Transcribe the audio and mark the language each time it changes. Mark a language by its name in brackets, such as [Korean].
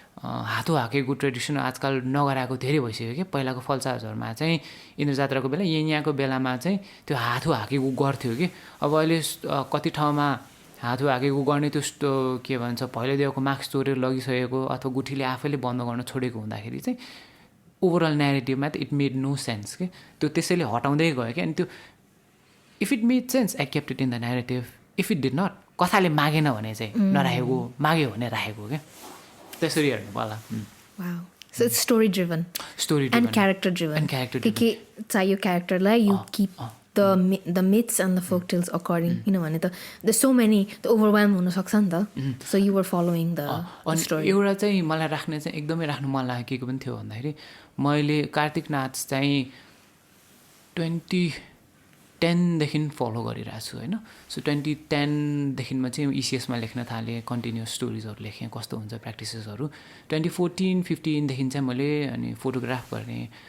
[Nepali] हातो हाकेको tradition आजकल नगराएको धेरै भइसक्यो क्या पहिलाको फल्साहरूमा चाहिँ इन्द्र जात्राको बेला यहाँको बेलामा चाहिँ त्यो हातो हाकेको गर्थ्यो कि अब अहिले कति ठाउँमा हात हाकेको गर्ने त्यो के भन्छ पहिलो दिएको मार्क्स चोरेर लगिसकेको अथवा गुठीले आफैले बन्द गर्न छोडेको हुँदाखेरि चाहिँ ओभरअल न्यारेटिभमा त [English] it made no sense [Nepali] के त्यो त्यसैले हटाउँदै गयो क्या अनि त्यो [English] if it made sense I kept it in the narrative if it did not [Nepali] कथाले मागेन भने चाहिँ नराखेको माग्यो भने राखेको क्या त्यसरी हेर्नु पर्ला [English] So it's story driven and character driven [Nepali] के चाहियो क्यारेक्टरलाई [English] you keep the myths and the folk tales according किनभने त there's so many the overwhelm [Nepali] हुन सक्छ नि त [English] so you were following the story [Nepali] एउटा चाहिँ मलाई राख्ने चाहिँ एकदमै राख्नु मन लागेको पनि थियो भन्दाखेरि मैले कार्तिक नाच चाहिँ 2010देखि फलो गरिरहेको छु होइन सो 2010देखि म चाहिँ इसिएसमा लेख्न थालेँ कन्टिन्युस स्टोरिजहरू लेखेँ कस्तो हुन्छ प्र्याक्टिसेसहरू 2014-15देखि चाहिँ मैले अनि फोटोग्राफ गर्ने